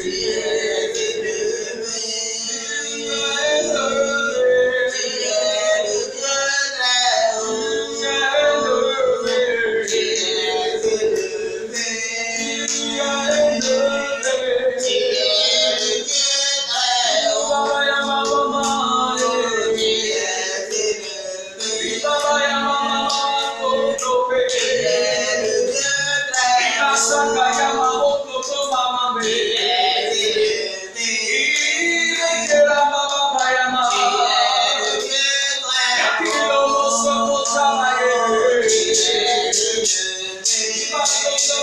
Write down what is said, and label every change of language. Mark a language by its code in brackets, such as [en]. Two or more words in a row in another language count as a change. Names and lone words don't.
[fr] Tu es élevé. Tu es élevé. Tu es le Dieu très haut. Tu es élevé. Tu es élevé. Tu es élevé. Tu es le Dieu très haut. [sw] Baba ya mama, [fr] tu es élevé. [sw] Baba ya mama, [fr] tu es le Dieu très haut. [sw] Saka ya mama, mama, [fr] tu es élevé. [sw] La mama ya mama, [fr] tu es le Dieu très haut. Tu es élevé.